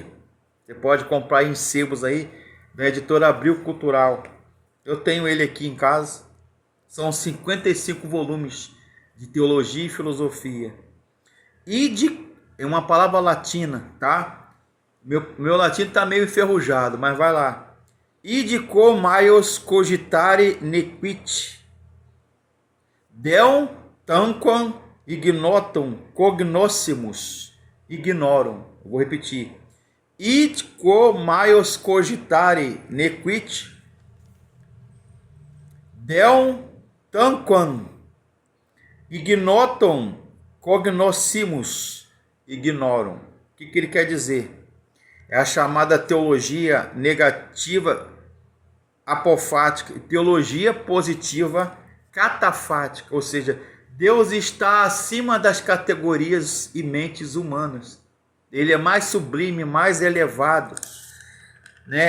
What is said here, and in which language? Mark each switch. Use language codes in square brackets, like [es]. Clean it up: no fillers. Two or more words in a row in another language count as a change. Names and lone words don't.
[pt] Você pode comprar em sebos aí, da editora Abril Cultural. Eu tenho ele aqui em casa. São 55 volumes de teologia e filosofia. É uma palavra latina, tá? Meu latino está meio enferrujado, mas vai lá. [la] Id quo maius cogitare nequit, deum tanquam ignotum cognoscimus ignorum. [pt] Eu vou repetir. [la] Id quo maius cogitare nequit, deum tanquam ignotum cognoscimus ignorum. [pt] O que ele quer dizer? É a chamada teologia negativa apofática e teologia positiva catafática, ou seja, Deus está acima das categorias e mentes humanas. Ele é mais sublime, mais elevado, né?